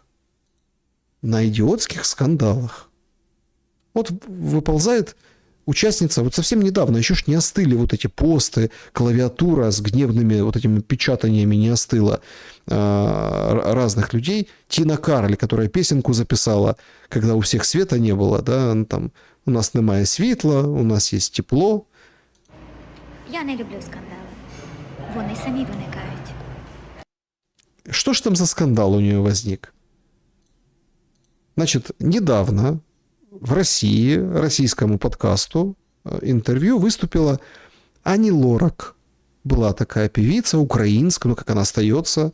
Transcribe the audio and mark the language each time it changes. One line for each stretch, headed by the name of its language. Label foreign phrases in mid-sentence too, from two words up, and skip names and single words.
Russian: На идиотских скандалах. Вот выползает участница, вот совсем недавно, еще ж не остыли вот эти посты, клавиатура с гневными вот этими печатаниями не остыла разных людей. Тина Кароль, которая песенку записала, когда у всех света не было, да,
Ukrainian: там, у нас немає світла,
Russian: у нас есть тепло.
Ukrainian: Я не люблю скандали. Вони самі виникають.
Russian: Что ж там за скандал у нее возник? Значит, недавно в России, российскому подкасту, интервью выступила Ани Лорак. Была такая певица, украинская, ну как она остается.